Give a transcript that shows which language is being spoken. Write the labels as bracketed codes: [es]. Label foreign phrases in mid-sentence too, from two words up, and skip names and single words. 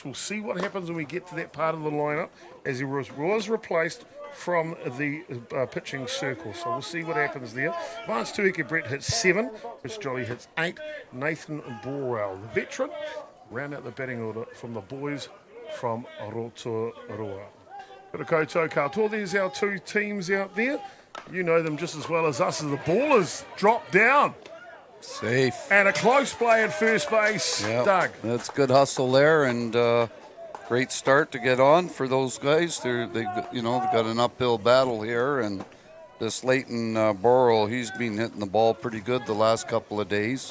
[en] We'll see what happens when we get to that part of the lineup, as he was replaced from the pitching circle. So we'll see what happens there. Vance Tuike Brett hits 7. Chris Jolly hits 8. Nathan Borwell, the veteran, round out the batting order from the boys from Rotorua. [mi] Got a koutou katoa. [en] There's our 2 teams out there. You know them just as well as us, as the ball has dropped down. Safe. And a close play at first base, Yep. Doug. That's good hustle there, and great start to get on for those guys. They've got an uphill battle here, and this Leighton Burrell, he's been hitting the ball pretty good the last couple of days.